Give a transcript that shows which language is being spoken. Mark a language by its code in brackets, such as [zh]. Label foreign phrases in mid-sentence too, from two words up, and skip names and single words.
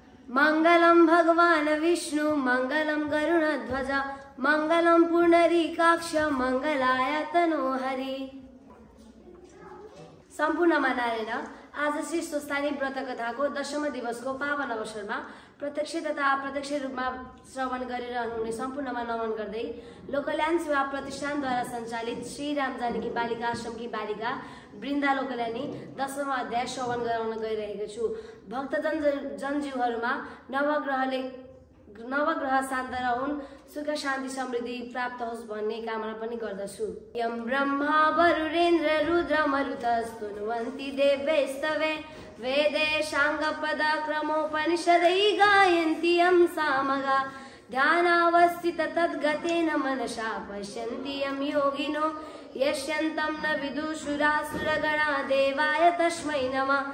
[sa] मंगलम भगवान विष्णु मंगलम गरुड़ध्वज मंगलम पुंडरीकाक्ष मंगलाय तनोहरि। [ne] सम्पूर्ण मनाएर आज श्री स्वस्थानी व्रत कथाको 10औं दिवसको पावन अवसरमा प्रत्यक्ष तथा अप्रत्यक्ष रूपमा श्रवण गरेर हुने सम्पूर्णमा नमन गर्दै लोकल्यान सेवा प्रतिष्ठानद्वारा सञ्चालित श्री राम जानकी बालिका आश्रमकी बालिका वृन्दा लोकल्यानी 10औं अध्याय श्रवण गराउन गइरहेको छु। भक्तजन जनजीवहरूमा नवग्रह शान्त रहून्, सुख शान्ति समृद्धि प्राप्त होस् भन्ने कामना पनि गर्दछु। [sa] यम ब्रह्मा वरुणेन्द्र रुद्र मरुतस्तुन्वन्ति देवैस्तवे वेदे शाङ्गपद क्रमोपनिषदै गायन्ति यं सामगा ध्यानावस्थित तद्गतेन मनसा पश्यन्ति यं योगिनो यस्यन्तं न विदुषुरासुरगणा देवाय तस्मै नमः।